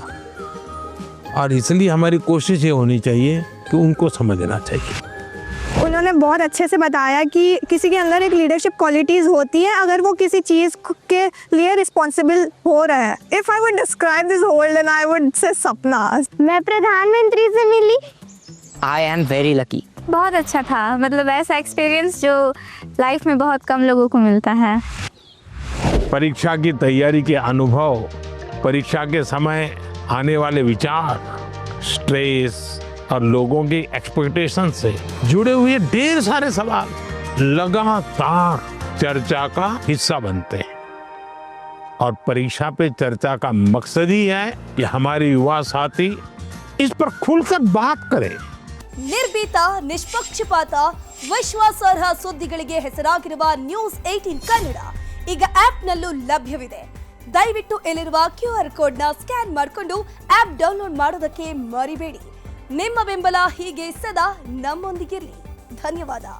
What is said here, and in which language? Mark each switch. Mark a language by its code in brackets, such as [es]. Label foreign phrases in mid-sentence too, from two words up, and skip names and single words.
[hi] और इसलिए हमारी कोशिश ये होनी चाहिए कि उनको समझना चाहिए। उन्होंने बहुत अच्छे से बताया कि किसी के अंदर एक [en] leadership qualities [hi] होती है अगर वो किसी चीज के लिए रिस्पॉन्सिबल हो रहा है। [en] If I would describe this world and I would say सपना। [hi] मैं प्रधानमंत्री से मिली [en] I am very lucky. [hi] बहुत अच्छा था, मतलब ऐसा एक्सपीरियंस जो लाइफ में बहुत कम लोगों को मिलता है। परीक्षा की तैयारी के अनुभव, परीक्षा के समय आने वाले विचार, स्ट्रेस और लोगों की एक्सपेक्टेशन से जुड़े हुए ढेर सारे सवाल लगातार चर्चा का हिस्सा बनते हैं। और परीक्षा पे चर्चा का मकसद ही है कि हमारे युवा साथी इस पर खुलकर बात करें। [kn] ನಿರ್ಭೀತ ನಿಷ್ಪಕ್ಷಪಾತ ವಿಶ್ವಾಸಾರ್ಹ ಸುದ್ದಿಗಳಿಗೆ ಹೆಸರಾಗಿರುವ ನ್ಯೂಸ್ 18 ಕನ್ನಡ ಈಗ ಆಪ್ನಲ್ಲೂ ಲಭ್ಯವಿದೆ. ದಯವಿಟ್ಟು ಇಲ್ಲಿರುವ QR ಕೋಡ್ನ ಸ್ಕ್ಯಾನ್ ಮಾಡಿಕೊಂಡು [en] app download [kn] ಮಾಡೋದಕ್ಕೆ ಮರಿಬೇಡಿ. ನಿಮ್ಮ ಬೆಂಬಲ ಹೀಗೆ ಸದಾ ನಮ್ಮೊಂದಿಗಿರಲಿ. ಧನ್ಯವಾದ.